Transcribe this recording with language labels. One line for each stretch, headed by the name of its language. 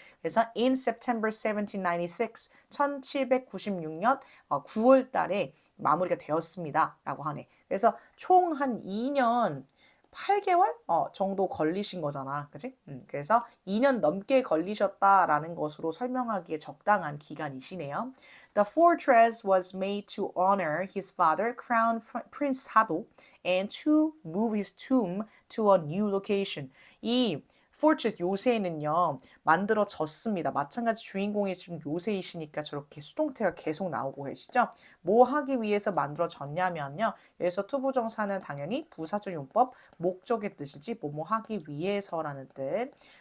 Korean: 그래서
English: in September 1796,
Korean: 1796년 9월 달에 마무리가 되었습니다. 라고 하네. 그래서 총 한 2년 8개월 정도 걸리신 거잖아. 그치? 그래서 2년 넘게 걸리셨다라는 것으로 설명하기에 적당한 기간이시네요.
English: The fortress was made to honor his father, Crown Prince Sado, and to move his tomb to a new location.
Korean: 이 fortress 요새는요 만들어졌습니다. 마찬가지 주인공이 지금 요새이시니까 저렇게 수동태가 계속 나오고 계시죠. 뭐 하기 위해서 만들어졌냐면요. 여기서 투부정사는 당연히 부사적 용법 목적의 뜻이지 뭐뭐 하기 위해서라는 뜻.